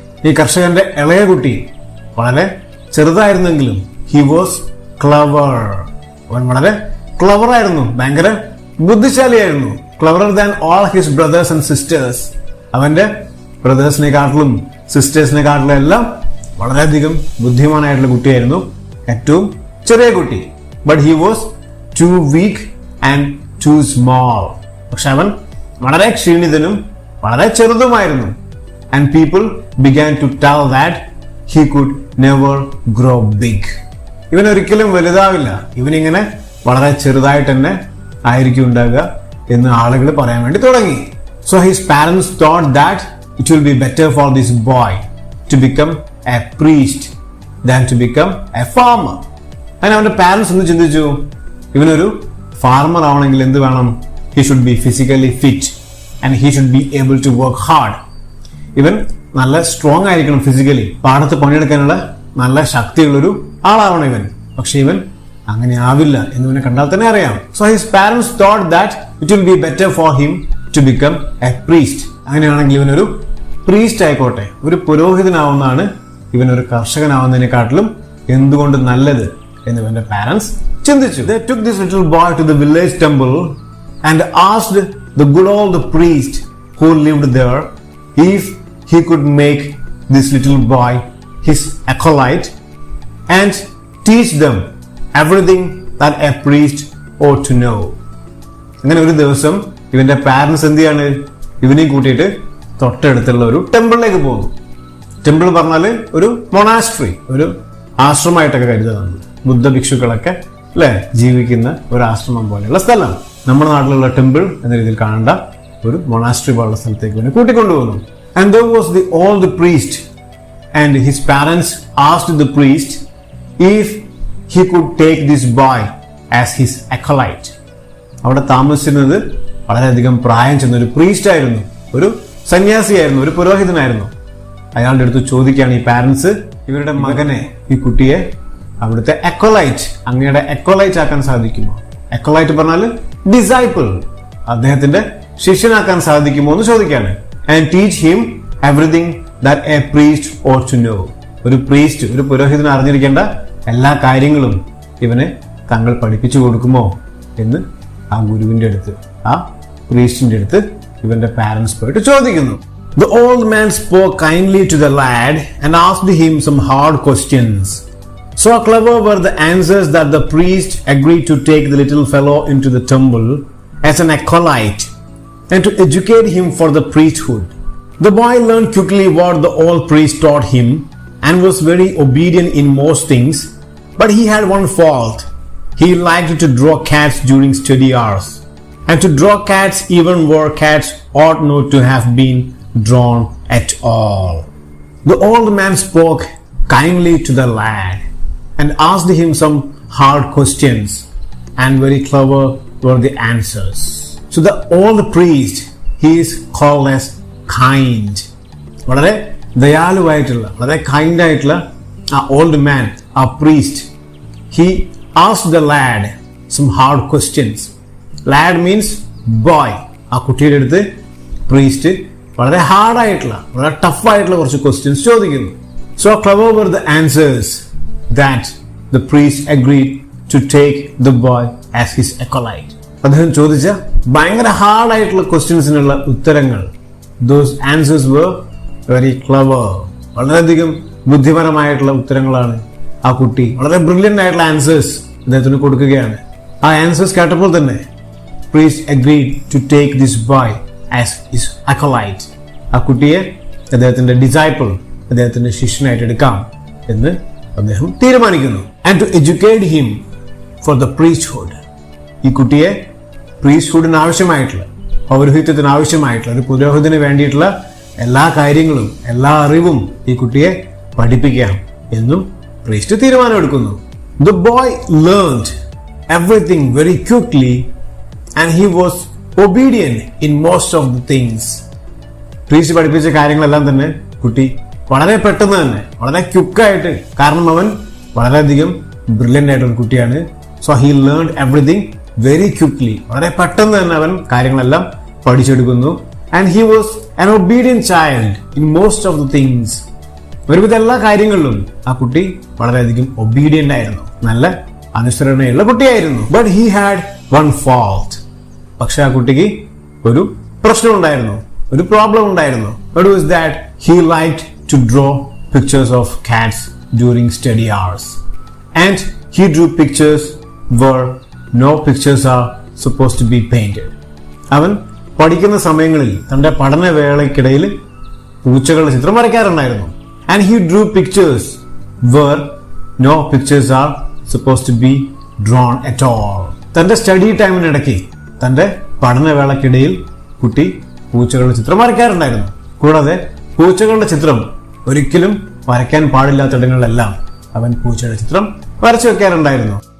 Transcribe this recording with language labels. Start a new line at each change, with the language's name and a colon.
Malayalam: ഈ കർഷകന്റെ ഇളയ കുട്ടി വളരെ ചെറുതായിരുന്നെങ്കിലും
English: he was clever.
Malayalam: അവൻ വളരെ ക്ലവർ ആയിരുന്നു, ഭയങ്കര ബുദ്ധിശാലിയായിരുന്നു.
English: cleverer than all his brothers and sisters.
Malayalam: അവന്റെ ബ്രദേഴ്സിനെക്കാട്ടിലും സിസ്റ്റേഴ്സിനെക്കാട്ടിലും എല്ലാം വളരെയധികം ബുദ്ധിമാനായിട്ടുള്ള കുട്ടിയായിരുന്നു ഏറ്റവും ചെറിയ കുട്ടി.
English: But he was too weak and too small.
Malayalam: പക്ഷെ അവൻ വളരെ ക്ഷീണിതനും വളരെ ചെറുതുമായിരുന്നു.
English: And people began to tell that he could never grow big.
Malayalam: ഇവൻ ഒരിക്കലും വലുതാവില്ല, ഇവനിങ്ങനെ വളരെ ചെറുതായിട്ട് തന്നെ ആയിരിക്കും ഉണ്ടാകുക എന്ന് ആളുകൾ പറയാൻ വേണ്ടി തുടങ്ങി.
English: So his parents thought that it will be better for this boy to become a priest than to become a farmer.
Malayalam: അങ്ങനെ അവന്റെ പാരന്റ്സ് ഒന്ന് ചിന്തിച്ചു, ഇവനൊരു ഫാർമർ ആവണമെങ്കിൽ എന്ത് വേണം?
English: he should be physically fit and he should be able to work hard.
Malayalam: ഇവൻ നല്ല സ്ട്രോങ് ആയിരിക്കണം ഫിസിക്കലി, പാടത്ത് പണിയെടുക്കാനുള്ള നല്ല ശക്തിയുള്ളൊരു ആളാവണം ഇവൻ. പക്ഷെ ഇവൻ അങ്ങനെ ആവില്ല എന്ന് ഇവനെ കണ്ടാൽ തന്നെ അറിയാം.
English: So his parents thought that it will be better for him to become a priest.
Malayalam: അങ്ങനെയാണെങ്കിൽ ഇവനൊരു പ്രീസ്റ്റ് ആയിക്കോട്ടെ, ഒരു പുരോഹിതനാവുന്നതാണ് ഇവനൊരു കർഷകനാവുന്നതിനെക്കാട്ടിലും എന്തുകൊണ്ട് നല്ലത് എന്ന് ഇവന്റെ പാരന്റ്സ് ചിന്തിച്ചു.
English: They took this little boy to the village temple and asked the good old priest who lived there if he could make this little boy his acolyte and teach them everything that a priest ought to know.
Malayalam: അങ്ങനെ ഒരു ദിവസം ഇവന്റെ parents എന്ത് ചെയ്യാണ്, ഇവനെയും കൂട്ടിയിട്ട് തൊട്ടടുത്തുള്ള ഒരു ടെമ്പിളിലേക്ക് പോകുന്നു. ടെമ്പിൾ പറഞ്ഞാല് ഒരു മൊണാസ്ട്രി, ഒരു ആശ്രമമായിട്ടൊക്കെ കരുതുന്നുണ്ട്. ബുദ്ധ ഭിക്ഷുക്കളൊക്കെ അല്ലെ ജീവിക്കുന്ന ഒരു ആശ്രമം പോലെയുള്ള സ്ഥലം. നമ്മുടെ നാട്ടിലുള്ള ടെമ്പിൾ എന്ന രീതിയിൽ കാണേണ്ട ഒരു മൊണാസ്ട്രി പോലുള്ള സ്ഥലത്തേക്ക് ഇവനെ കൂട്ടിക്കൊണ്ടുപോകുന്നു.
English: And there was the old priest and his parents asked the priest if he could take this boy as his acolyte.
Malayalam: അവിടെ താമസിച്ചിരുന്നത് വളരെയധികം പ്രായം ചെന്ന ഒരു പ്രീസ്റ്റ് ആയിരുന്നു, ഒരു സന്യാസിയായിരുന്നു, ഒരു പുരോഹിതനായിരുന്നു. അയാളുടെ അടുത്ത് ചോദിക്കുകയാണ് ഈ പാരന്റ്സ്, ഇവരുടെ മകനെ, ഈ കുട്ടിയെ അവിടുത്തെ അക്കോലൈറ്റ്, അങ്ങയുടെ അക്കോലൈറ്റ് ആക്കാൻ സാധിക്കുമോ? അക്കോലൈറ്റ് പറഞ്ഞാൽ ഡിസൈപ്പിൾ, അദ്ദേഹത്തിന്റെ ശിഷ്യനാക്കാൻ സാധിക്കുമോ എന്ന് ചോദിക്കുകയാണ്.
English: And teach him everything that a priest ought to know.
Malayalam: ഒരു പ്രീസ്റ്റ്, ഒരു പുരോഹിതൻ അറിഞ്ഞിരിക്കേണ്ട എല്ലാ കാര്യങ്ങളും ഇവനെ താങ്കൾ പഠിപ്പിച്ചു കൊടുക്കുമോ എന്ന് ആ ഗുരുവിന്റെ അടുത്ത്, ആ പ്രീസ്റ്റിന്റെ അടുത്ത് ഇവന്റെ പാരന്റ്സ് പോയിട്ട് ചോദിക്കുന്നു.
English: The old man spoke kindly to the lad and asked him some hard questions. So clever were the answers that the priest agreed to take the little fellow into the temple as an acolyte and to educate him for the priesthood. The boy learned quickly what the old priest taught him and was very obedient in most things, but he had one fault. He liked to draw cats during study hours, and to draw cats even where cats ought not to have been drawn at all. The old man spoke kindly to the lad and asked him some hard questions, and very clever were the answers. So the old priest, he is called as kind.
Malayalam: വളരെ ദയാലുവായിട്ടുള്ള, വളരെ kind ആയിട്ടുള്ള ആ old man, ആ priest,
English: he asked the lad some hard questions. Lad means boy.
Malayalam: ആ കുട്ടിയുടെ അടുത്ത് priest വളരെ ഹാർഡായിട്ടുള്ള, വളരെ ടഫായിട്ടുള്ള കുറച്ച് ക്വസ്റ്റ്യൻസ് ചോദിക്കുന്നു.
English: So clever were the answers that the priest agreed to take the boy as his acolyte.
Malayalam: അദ്ദേഹം ചോദിച്ച ഭയങ്കര ഹാർഡായിട്ടുള്ള ക്വസ്റ്റ്യൻസിനുള്ള ഉത്തരങ്ങൾ,
English: those answers were very clever.
Malayalam: വളരെയധികം ബുദ്ധിപരമായിട്ടുള്ള ഉത്തരങ്ങളാണ് ആ കുട്ടി, വളരെ ബ്രില്യൻ്റ് ആയിട്ടുള്ള ആൻസേഴ്സ് അദ്ദേഹത്തിന് കൊടുക്കുകയാണ്. ആ ആൻസേഴ്സ് കേട്ടപ്പോൾ തന്നെ
English: priest agreed to take this boy as his acolyte.
Malayalam: ആ കുട്ടിയെ അദ്ദേഹത്തിന്റെ ഡിസൈപ്പിൾ, അദ്ദേഹത്തിന്റെ ശിഷ്യനായിട്ട് എടുക്കാം എന്ന് അദ്ദേഹം തീരുമാനിക്കുന്നു.
English: And to educate him for the priesthood.
Malayalam: ഈ കുട്ടിയെ പ്രീസ്റ്റ്ഹുഡിന് ആവശ്യമായിട്ടുള്ള, പൗരോഹിത്യത്തിന് ആവശ്യമായിട്ടുള്ള, ഒരു പുരോഹിതന് വേണ്ടിയിട്ടുള്ള എല്ലാ കാര്യങ്ങളും, എല്ലാ അറിവും ഈ കുട്ടിയെ പഠിപ്പിക്കാം എന്നും priest തീരുമാനമെടുക്കുന്നു.
English: The boy learned everything very quickly and he was obedient in most of the things.
Malayalam: Priest പഠിപ്പിച്ച കാര്യങ്ങളെല്ലാം തന്നെ കുട്ടി വളരെ പെട്ടെന്ന് തന്നെ, വളരെ ക്വിക്കായിട്ട്, കാരണം അവൻ വളരെയധികം ബ്രില്യൻ്റ് ആയിട്ടുള്ള കുട്ടിയാണ്.
English: So he learn everything very quickly.
Malayalam: വളരെ പെട്ടെന്ന് തന്നെ അവൻ കാര്യങ്ങളെല്ലാം പഠിച്ചെടുക്കുന്നു.
English: And he was an obedient child in most of the things.
Malayalam: ഒരുവിധ എല്ലാ കാര്യങ്ങളിലും ആ കുട്ടി വളരെയധികം ഒബീഡിയന്റ് ആയിരുന്നു, നല്ല അനുസരണയുള്ള കുട്ടിയായിരുന്നു.
English: But he had one fault.
Malayalam: പക്ഷെ ആ കുട്ടിക്ക് ഒരു പ്രശ്നം ഉണ്ടായിരുന്നു, ഒരു പ്രോബ്ലം ഉണ്ടായിരുന്നു.
English: What was that? He liked to draw pictures of cats during study hours. And he drew pictures where no pictures are supposed to be painted.
Malayalam: അവൻ പഠിക്കുന്ന സമയങ്ങളിൽ തന്റെ പഠനവേളയ്ക്കിടയിൽ പൂച്ചകളുടെ ചിത്രം വരയ്ക്കാറുണ്ടായിരുന്നു.
English: And he drew pictures where no pictures are supposed to be drawn at all.
Malayalam: തന്റെ study ടൈമിനിടയ്ക്ക്, തന്റെ പഠനവേളയ്ക്കിടയിൽ കുട്ടി പൂച്ചകളുടെ ചിത്രം വരയ്ക്കാറുണ്ടായിരുന്നു. കൂടാതെ പൂച്ചകളുടെ ചിത്രം ഒരിക്കലും വരയ്ക്കാൻ പാടില്ലാത്തിടങ്ങളിലെല്ലാം അവൻ പൂച്ചയുടെ ചിത്രം വരച്ചു വെക്കാറുണ്ടായിരുന്നു.